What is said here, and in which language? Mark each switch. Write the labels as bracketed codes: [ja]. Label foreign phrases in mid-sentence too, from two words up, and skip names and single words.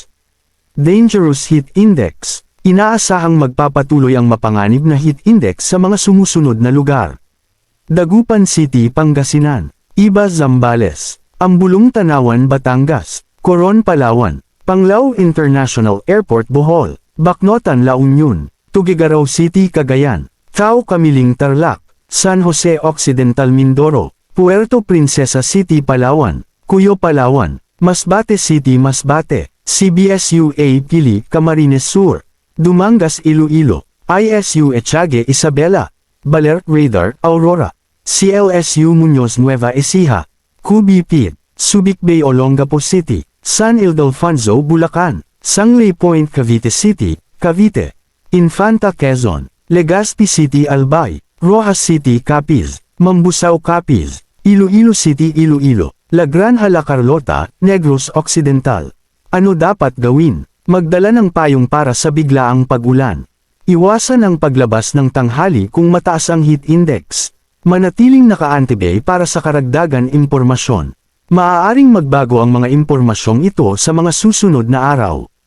[en] Dangerous Heat Index, [tl] inaasahang magpapatuloy ang mapanganib na [en] heat index [tl] sa mga sumusunod na lugar. Dagupan City, Pangasinan, Iba, Zambales, Ambulong, Tanawan, Batangas, Coron, Palawan, Panglao International Airport, Bohol, Bacnotan, La Union, Tuguegarao City, Cagayan, Tao Kamiling, Tarlac, San Jose Occidental, Mindoro, Puerto Princesa City, Palawan, Cuyo, Palawan, Masbate City, Masbate, CBSUA Pili, Camarines Sur, Dumangas, Iloilo, ISU Etiague, Isabela, Baler, Radar, Aurora, CLSU Muñoz, Nueva Ecija, QBP, Subic Bay, Olongapo City, San Ildefonso, Bulacan, Sangley Point, Cavite City, Cavite, Infanta, Quezon, Legazpi City, Albay, Rojas City, Capiz, Mambusaw, Capiz, Iloilo City, Iloilo, La Granja, La Carlota, Negros Occidental. Ano dapat gawin? Magdala ng payong para sa biglaang pagulan. Iwasan ang paglabas ng tanghali kung mataas ang [en] heat index. [tl] Manatiling naka-antibay para sa karagdagan impormasyon. Maaaring magbago ang mga impormasyong ito sa mga susunod na araw.